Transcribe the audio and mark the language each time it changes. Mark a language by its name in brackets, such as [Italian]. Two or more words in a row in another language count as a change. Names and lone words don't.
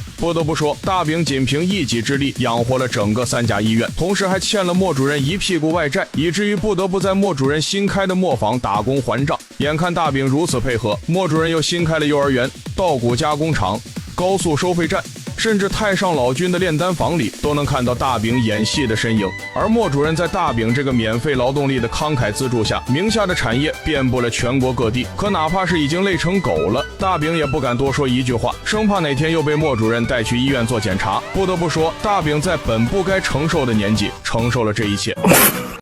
[Chinese] 不得不說，大餅僅憑一己之力養活了整個3甲醫院，同時還欠了莫主任一屁股外債，以至於不得不在莫主任新開的磨坊打工還賬。眼看大餅如此配合，莫主任又新開了幼兒園、稻穀加工廠、高速收費站，甚至太上老君的煉丹房裡都能看到大餅演戲的身影。而莫主任在大餅這個免費勞動力的慷慨資助下，名下的產業遍布了全國各地。可哪怕是已經累成狗了，大餅也不敢多說一句話，生怕哪天又被莫主任帶去醫院做檢查。不得不說，大餅在本不該承受的年紀承受了這一切。